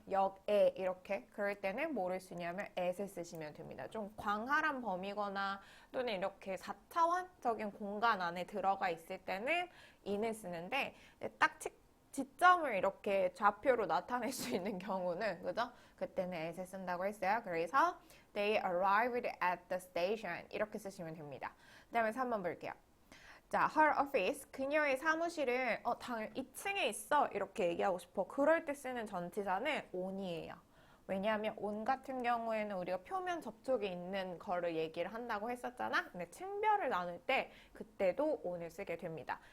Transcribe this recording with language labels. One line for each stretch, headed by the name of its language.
Korean: 역에 이렇게. 그럴 때는 뭐를 쓰냐면 at을 쓰시면 됩니다. 좀 광활한 범위거나 또는 이렇게 4차원적인 공간 안에 들어가 있을 때는 in을 쓰는데 딱 지점을 이렇게 좌표로 나타낼 수 있는 경우는 그죠? 그때는 at을 쓴다고 했어요.
English: 그래서 they arrived at the station
Korean: 이렇게 쓰시면 됩니다. 그 다음에 3번 볼게요. 자, her office, 그녀의 사무실은 당연 2층에 있어 이렇게 얘기하고 싶어. 그럴 때 쓰는 전치사는 on이에요. 왜냐하면 on 같은 경우에는 우리가 표면 접촉이 있는 거를 얘기를 한다고 했었잖아. 근데 층별을 나눌 때 그때도 on을 쓰게 됩니다.